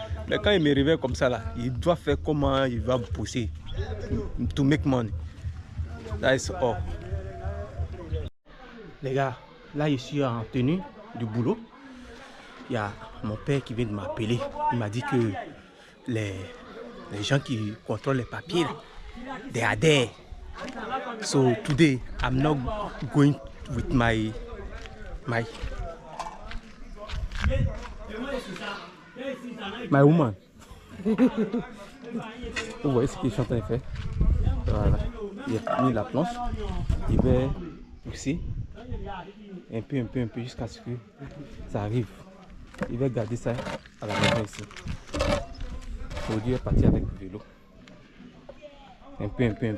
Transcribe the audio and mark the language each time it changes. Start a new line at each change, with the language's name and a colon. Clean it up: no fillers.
French: Mais quand il me réveille comme ça là, il doit faire comment il va bosser
English: to make money. That is all.
French: Les gars, là je suis en tenue du boulot. Il y a mon père qui vient de m'appeler. Il m'a dit que les gens qui contrôlent les papiers,
English: they are there. So today I'm not going with my woman.
French: Vous voyez ce qu'il est en train de faire. Voilà. Il a mis la planche. Il va pousser un peu jusqu'à ce que ça arrive. Il va garder ça à la maison ici. Aujourd'hui, il est parti avec le vélo. Un peu.